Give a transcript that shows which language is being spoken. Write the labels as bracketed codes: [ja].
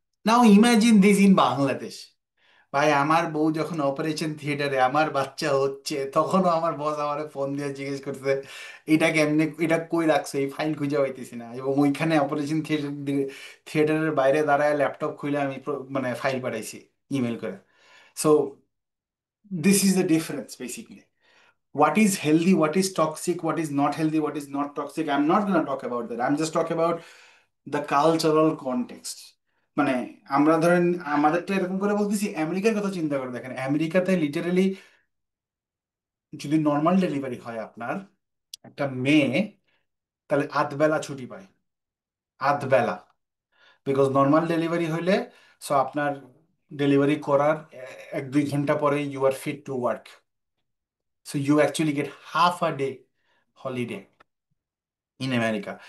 [en] Now imagine this in Bangladesh. [bn] ভাই আমার বউ যখন অপারেশন থিয়েটারে, আমার বাচ্চা হচ্ছে, তখনও আমার বস আমার ফোন দিয়ে জিজ্ঞেস করছে এটা কেমনে, এটা কই রাখছো, এই ফাইল খুঁজে পাইতেছি না। এবং ওইখানে অপারেশন থিয়েটারের বাইরে দাঁড়ায় ল্যাপটপ খুলে আমি মানে ফাইল পাঠাইছি ইমেল করে। [en] So this is the difference basically. What is healthy, what is toxic, what is not healthy, what is not toxic, I'm not going to talk about that. I'm just talking about the cultural context. [bn] মানে আমরা ধরেন আমাদেরটা এরকম করে বলতেছি, আমেরিকার কথা চিন্তা করে দেখেন, আমেরিকাতে লিটারালি যদি নর্মাল ডেলিভারি হয় আপনার একটা মেয়ে, তাহলে আধবেলা ছুটি পায়, আধবেলা। বিকজ নর্মাল ডেলিভারি হইলে, সো আপনার ডেলিভারি করার 1-2 ঘন্টা পরে [en] You are fit to work, so you actually get half a day holiday in America.